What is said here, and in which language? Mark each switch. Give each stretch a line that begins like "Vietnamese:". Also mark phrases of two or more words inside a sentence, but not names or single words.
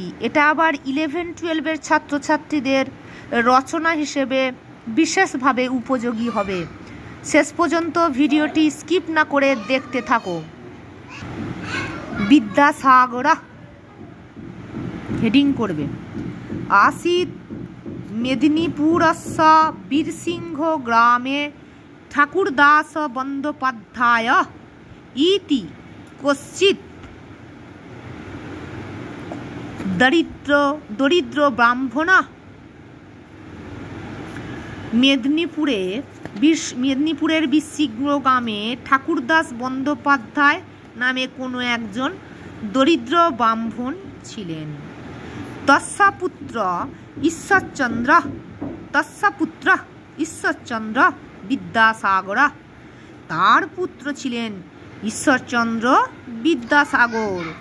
Bangla: এটা আবার 11-12 ছাত্রছাত্রীদের রচনা হিসেবে বিশেষভাবে উপযোগী হবে। শেষ পর্যন্ত ভিডিওটি স্কিপ না করে দেখতে থাকো। বিদ্যাসাগরা হেডিং করবে।
Sanskrit: आसीत् मेदिनीपुरस्य बीरसिंह ग्रामे ठाकुरदास बंदोपाध्याय इति कश्चित् दरिद्र ब्राह्मणः
Bangla: মেদিনীপুরের বীরসিংহ গ্রামে ঠাকুরদাস বন্দ্যোপাধ্যায় নামে কোনো একজন দরিদ্র ব্রাহ্মণ ছিলেন।
Sanskrit: তস্যা পুত্র
Bangla: ঈশ্বরচন্দ্র বিদ্যাসাগর, তার পুত্র ছিলেন ঈশ্বরচন্দ্র বিদ্যাসাগর।